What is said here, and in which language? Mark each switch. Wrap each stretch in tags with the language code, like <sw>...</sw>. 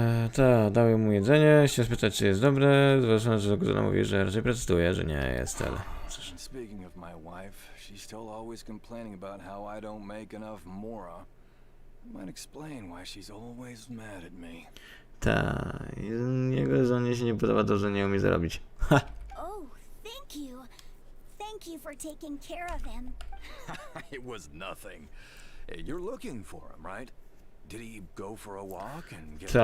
<pl>Tak, dały mu jedzenie, się spytać, czy jest dobre. Zwłaszcza, że Grzena mówi, że raczej protestuje, że nie jest, ale...</pl> <en>Speaking of my wife, she's still always complaining about how I don't make enough mora. Might explain why she's always mad at me.</en> <pl>Tak, jego żonie się nie podoba to, że nie umie zarobić.</pl> <en>Ha! Oh, thank you. Thank you for taking care of him. It was nothing. You're looking for him, right? Did he go for a walk and get...</en>